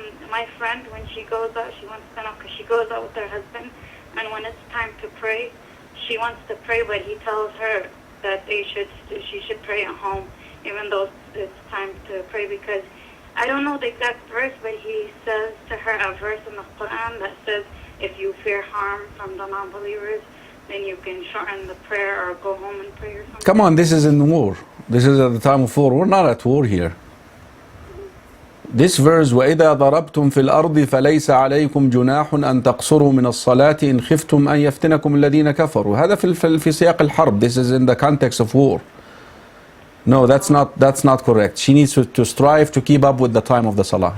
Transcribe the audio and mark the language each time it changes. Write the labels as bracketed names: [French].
[English] My friend, when she goes out, she wants to know because she goes out with her husband, and when it's time to pray, she wants to pray, but he tells her that she should pray at home, even though it's time to pray, because I don't know the exact verse, but he says to her a verse in the Quran that says, if you fear harm from the non-believers, then you can shorten the prayer or go home and pray or something. Come on, this is in war. This is at the time of war. We're not at war here. This verse, [Arabic] وَإِذَا ضَرَبْتُمْ فِي الْأَرْضِ فَلَيْسَ عَلَيْكُمْ جُنَاحٌ أَن تَقْصُرُوا مِنَ الصَّلَاةِ إِنْ خِفْتُمْ أَن يَفْتِنَكُمُ الَّذِينَ كَفَرُوا. هذا في سياق الحرب. [English] This is in the context of war. No, that's not correct. She needs to strive to keep up with the time of the salah.